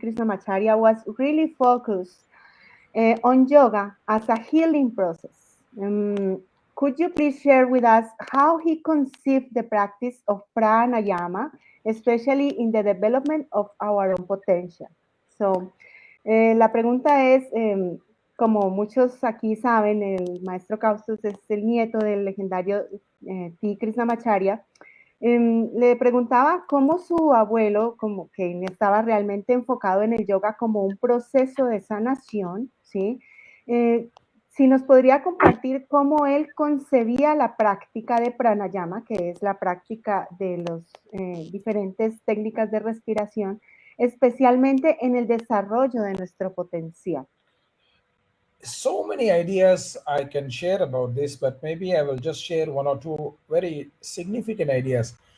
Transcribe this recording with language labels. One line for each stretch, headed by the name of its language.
English: Krishnamacharya, was really focused on yoga as a healing process. Could you please share with us how he conceived the practice of pranayama, especially in the development of our own potential?
Spanish: So, la pregunta es, como muchos aquí saben, el maestro Kaustus es el nieto del legendario T. Krishnamacharya. Le preguntaba cómo su abuelo, como que estaba realmente enfocado en el yoga como un proceso de sanación, ¿sí? Si nos podría compartir cómo él concebía la práctica de pranayama, que es la práctica de las diferentes técnicas de respiración, especialmente en el desarrollo de nuestro potencial.
English: So many ideas I can share about this, but maybe I will just share one or two very significant ideas.